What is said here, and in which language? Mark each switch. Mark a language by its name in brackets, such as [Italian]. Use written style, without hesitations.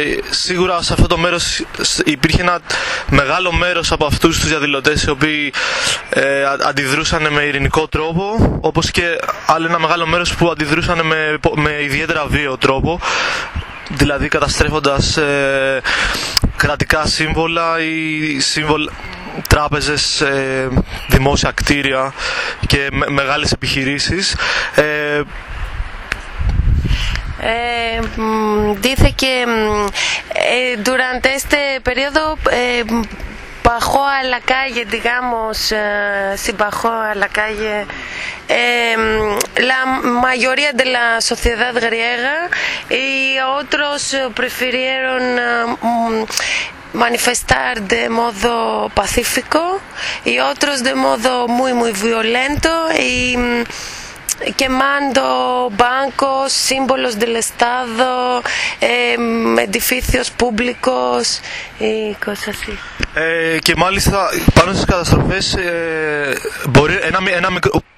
[Greek] Σίγουρα σε αυτό το μέρος υπήρχε ένα μεγάλο μέρος από αυτούς τους διαδηλωτές οι οποίοι αντιδρούσαν με ειρηνικό τρόπο, όπως και άλλο ένα μεγάλο μέρος που αντιδρούσαν με ιδιαίτερα βίαιο τρόπο, δηλαδή καταστρέφοντας κρατικά σύμβολα ή σύμβολα... τράπεζες, δημόσια κτίρια και μεγάλες επιχειρήσεις. [Spanish] Dice que durante este periodo bajó a la calle, digamos, se bajó a la calle la mayoría de la sociedad griega y otros prefirieron manifestar de modo pacífico y otros de modo muy muy violento y quemando bancos, símbolos del Estado, edificios públicos y cosas así. [Greek] Και μάλιστα πάνω στις καταστροφές μπορεί ένα μικρό